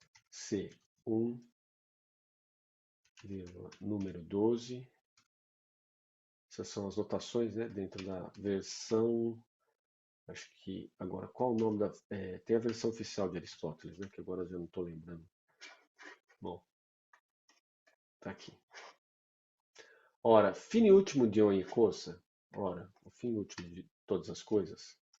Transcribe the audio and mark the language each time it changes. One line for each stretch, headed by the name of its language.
Portuguese: C1, número 12. Essas são as notações, né? Dentro da versão. Acho que agora, qual o nome da. Tem a versão oficial de Aristóteles, né? Que agora eu já não estou lembrando. Bom, tá aqui.
Italian: Ora, fine ultimo di ogni cosa.
Portuguese: Ora, o fim último de todas as coisas.